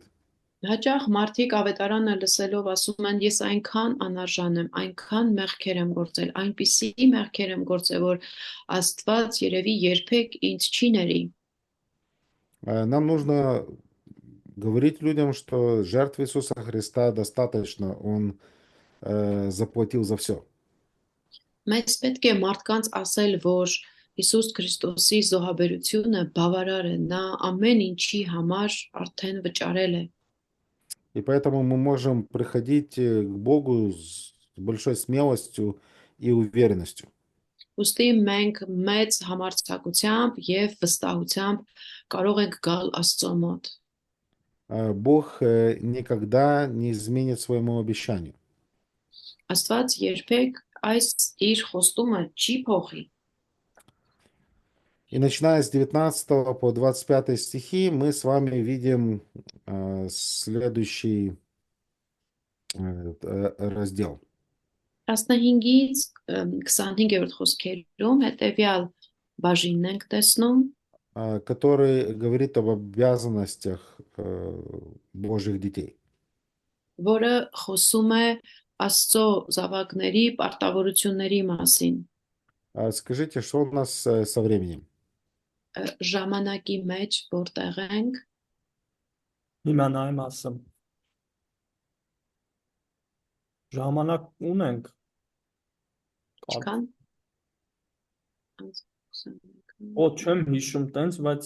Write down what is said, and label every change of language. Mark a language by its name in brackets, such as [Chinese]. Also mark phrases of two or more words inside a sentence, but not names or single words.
[Armenian] Հաճախ մարդիկ ավետարանը լսելով ասում են, ես այնքան անարժան եմ, այնքան մեղքեր եմ գործել, այնպիսի մեղքեր եմ գործել, որ Աստված երևի երբեք ինձ չի ների։ [Russian] Нам нужно говорить людям, что жертвы Иисуса Христа достаточно, Он заплатил за все. [Armenian] Մեզ պետք է մարդկանց ասել, որ Հիսուս Քրիստոսի զոհաբերությունը բավարար է, նա ամեն ինչի համար արդեն վճարել է։ [Russian] И поэтому мы можем приходить к Богу с большой смелостью и уверенностью. [Armenian] Ուստի մենք մեծ համարձակությամբ եւ վստահությամբ կարող ենք գալ Աստծո մոտ։ [Russian] Бог никогда не изменит своему обещанию. [Armenian] Աստված երբեք այս իր խոստումը չի փոխի։ [Russian] И начиная с 19 по 25 стихи мы с вами видим следующий раздел. [Armenian] 15-ից 25-րդ խոսքերում հետևյալ բաժինն ենք տեսնում, [Russian] который говорит об обязанностях Божьих детей. [Armenian] որը խոսում է Աստծո զավակների պարտավորությունների մասին։ [Russian] Скажите, что у нас со временем? [Armenian] Ժամանակի մեջ որտեղ ենք, Հիմա նայեմ ասեմ։ Ժամանակ ունենք։ չկան։ Օ, չեմ հիշում տենց, բայց